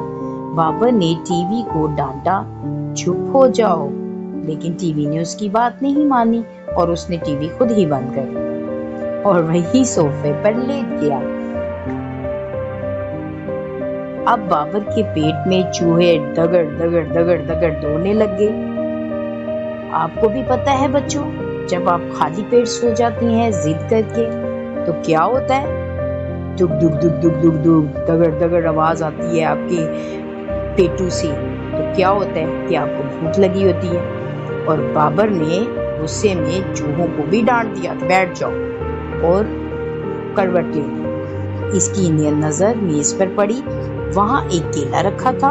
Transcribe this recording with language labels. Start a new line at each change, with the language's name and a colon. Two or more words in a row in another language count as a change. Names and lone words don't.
Urdu: بابر نے ٹی وی کو ڈانٹا چپ ہو جاؤ، لیکن ٹی وی نے اس کی بات نہیں مانی اور اس نے ٹی وی خود ہی بند کر دیا اور وہی صوفے پر لیٹ گیا۔ اب بابر کے پیٹ میں چوہے دگڑ دگڑ دگڑ دگڑ دوڑنے لگ گئے۔ آپ کو بھی پتا ہے بچوں، جب آپ خالی پیٹ سو جاتی ہیں ضد کر کے تو کیا ہوتا ہے، دگ دگ دگ دگ دگ دگ دگڑ دگڑ آواز آتی ہے آپ کے پیٹوں سے، تو کیا ہوتا ہے کہ آپ کو بھوک لگی ہوتی ہے۔ اور بابر نے غصے میں چوہوں کو بھی ڈانٹ دیا بیٹھ جاؤ اور کروٹ لے لی۔ اس کی نظر میز پر پڑی، وہاں ایک کیلا رکھا تھا۔